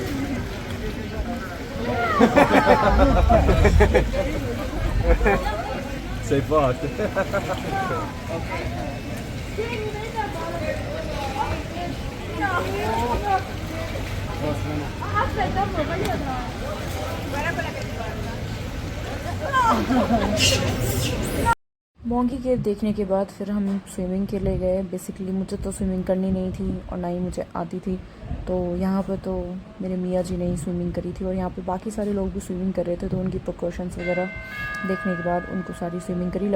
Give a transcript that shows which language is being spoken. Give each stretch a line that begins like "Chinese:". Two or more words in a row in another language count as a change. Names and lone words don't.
Italian: Sei forte. Vieni, prendi al volo. No. Aspetta, amore, voglio trovare. Guarda quella che ti guarda.
Urdu: مونگی کیو دیکھنے کے بعد پھر ہم سوئمنگ کے لیے گئے. بیسکلی مجھے تو سوئمنگ کرنی نہیں تھی اور نہ ہی مجھے آتی تھی، تو یہاں پر تو میرے میاں جی نے ہی سوئمنگ کری تھی اور یہاں پے باقی سارے لوگ بھی سوئمنگ کر رہے تھے، تو ان کی پریکاشنز وغیرہ دیکھنے کے بعد ان کو ساری سوئمنگ کری.